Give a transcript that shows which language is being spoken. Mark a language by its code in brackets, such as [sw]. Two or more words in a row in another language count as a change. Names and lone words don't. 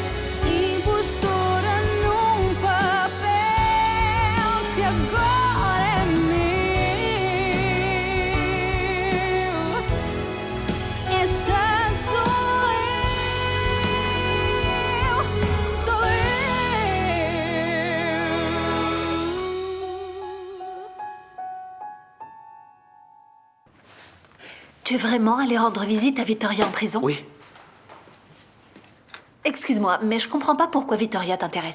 [pt] Impostora num papel que agora é meu. Esta sou eu, sou eu. [fr] Tu es vraiment allé rendre visite à Vittoria en prison? Oui. Excuse-moi, mais je comprends pas pourquoi Vittoria t'intéresse.